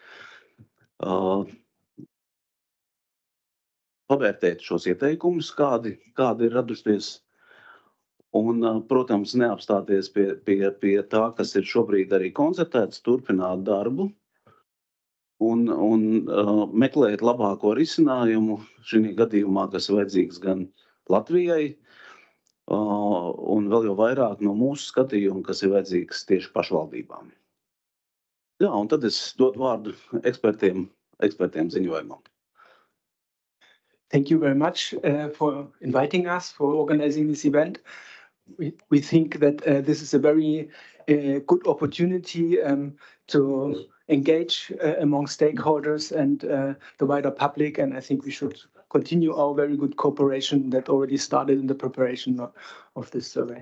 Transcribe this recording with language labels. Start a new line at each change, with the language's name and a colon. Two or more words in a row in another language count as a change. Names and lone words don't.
Latvian: Pavērtēt šos ieteikumus, kādi ir radušies, un, protams, neapstāties pie tā, kas ir šobrīd arī koncertēts, turpināt darbu un meklēt labāko risinājumu šī gadījumā, kas vajadzīgs gan Latvijai, un vēl jau vairāk no mūsu skatījuma, kas ir vajadzīgs tieši pašvaldībām. Jā, un tad es dodu vārdu ekspertiem ziņojumam.
English: Thank you very much for inviting us, for organizing this event. We think that this is a very good opportunity to engage among stakeholders and the wider public, and I think we should continue our very good cooperation that already started in the preparation of this survey.